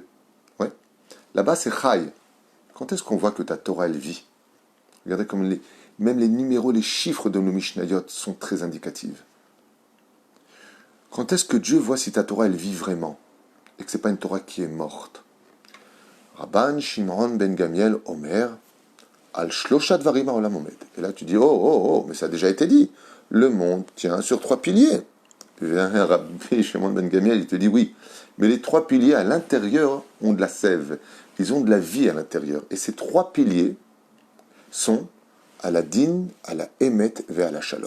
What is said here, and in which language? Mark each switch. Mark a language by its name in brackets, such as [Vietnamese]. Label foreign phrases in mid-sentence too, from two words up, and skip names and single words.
[French] Ouais. Là-bas, c'est Chai. Quand est-ce qu'on voit que ta Torah, elle vit? Regardez comme même les numéros, les chiffres de nos Mishnayot sont très indicatifs. Quand est-ce que Dieu voit si ta Torah, elle vit vraiment et que ce n'est pas une Torah qui est morte? [Hebrew] רבן שמעון בן גמיאל אומר על שלשה דברים העולם עומד. [French] Et là, tu dis, mais ça a déjà été dit. Le monde tient sur trois piliers. Rabbi Shimon ben Gamiel, il te dit oui. Mais les trois piliers à l'intérieur ont de la sève. Ils ont de la vie à l'intérieur. Et ces trois piliers sont à la din, à la émet et à la shalom.